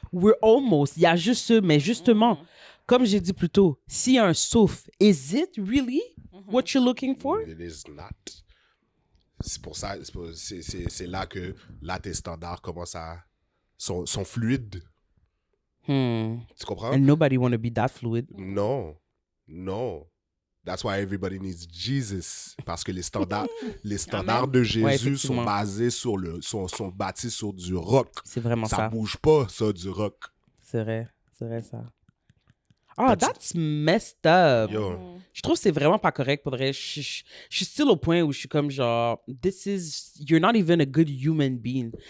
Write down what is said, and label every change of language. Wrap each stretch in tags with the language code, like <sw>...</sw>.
<en>We're almost.</en> <fr>Il y a juste ce, mais justement, Mhm. comme j'ai dit plus tôt, s'il y a un sauf,</fr> <en>is it really what you're looking for? It is not.</en> <fr>C'est pour ça, c'est là que tes standards sont fluides. Tu comprends?</fr> <en>And nobody want to be that fluid.</en> <fr>Non.</fr> <en>That's why everybody needs Jesus.</en> <fr>Parce que les standards de Jésus sont effectivement. basés sont bâtis sur du roc. C'est vraiment Ça ça. bouge pas, ça, du roc. C'est vrai ça.</fr> <en>Ah, that's messed up. Yo. Mhm.</en> <fr>Je trouve que c'est vraiment pas correct pour vrai. Je suis still au point où je suis comme genre,</fr> <en>you're not even a good human being.</en>